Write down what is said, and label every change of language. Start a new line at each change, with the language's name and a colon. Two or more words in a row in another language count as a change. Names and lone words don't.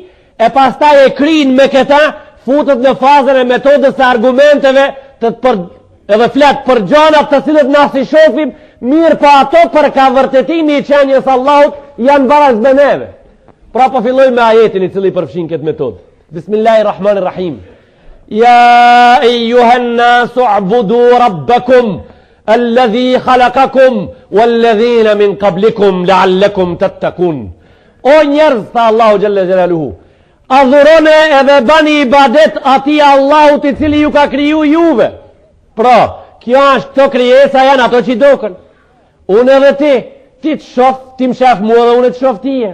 Albanian: E pastaj e krin me këta, futët në fazën e metodës e argumenteve edhe flet për gjanat të cilët na si shofim, mirë pa ato për ka vërtetimi i qenjes Allahut janë baraz me neve. Pra po filloj me ajetin i cili përfshin këtë metodë. Bismillahirrahmanirrahim.
Arabic: يا أيها الناس اعبدوا ربكم الذي خلقكم والذين من قبلكم لعلكم تتقون.
Albanian: O njerëz, tha Allahu
Arabic: جل جلاله,
Albanian: adhurone edhe bani ibadet ati Allahut i cili ju ka kriju juve. Pra, kjo është këto krijesa janë ato që dokën. Unë edhe ti të shof, ti më shef mua dhe unë të shof tije.